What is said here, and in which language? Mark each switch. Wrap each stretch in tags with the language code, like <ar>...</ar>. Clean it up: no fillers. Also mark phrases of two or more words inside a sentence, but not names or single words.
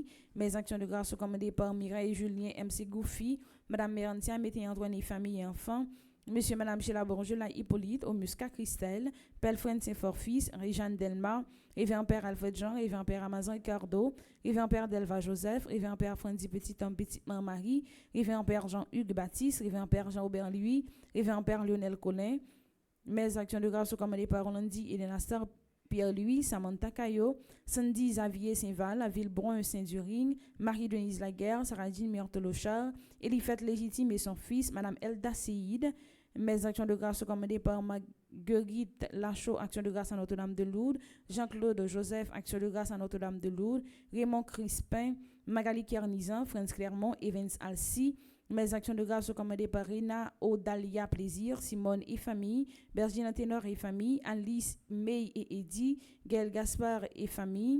<fr>Mes actions de grâce sont commandées par Mireille Julien MC Goufi, Madame Mérantia, Mété Antoine et famille et enfants, Monsieur et Madame Sheila Bourgeois Hippolyte, Omusca Christelle, Pelfren Saint-Forfils, Réjeanne Delmar, Révérend Père Alfred Jean, Révérend Père Amazon Ricardo, Révérend Père Delva Joseph, Révérend Père Frandy Petit Homme Petit Marie, Révérend Père Jean-Hugues Baptiste, Révérend Père Jean-Aubert Louis, Révérend Père Lionel Collin. Mes actions de grâce sont commandées par Rolandi et Lenastar Pierre-Louis, Samantha Caillot, Sandy Xavier Saint-Val, Villebrun Saint-Durigne, Marie-Denise Laguerre, Saradine Myrtolochard, Elifette Légitime et son fils, Madame Elda Seïd. Mes actions de grâce sont commandées par Marguerite Lachaud, action de grâce à Notre-Dame de Lourdes, Jean-Claude Joseph, action de grâce à Notre-Dame de Lourdes, Raymond Crispin, Magali Kernizan, Franz Clermont, Evans Alcy. Mes actions de grâce sont commandées par Rina Odalia Plaisir, Simone et famille, Bergina Ténor et famille, Alice May et Eddie, Gaël Gaspard et famille.</fr>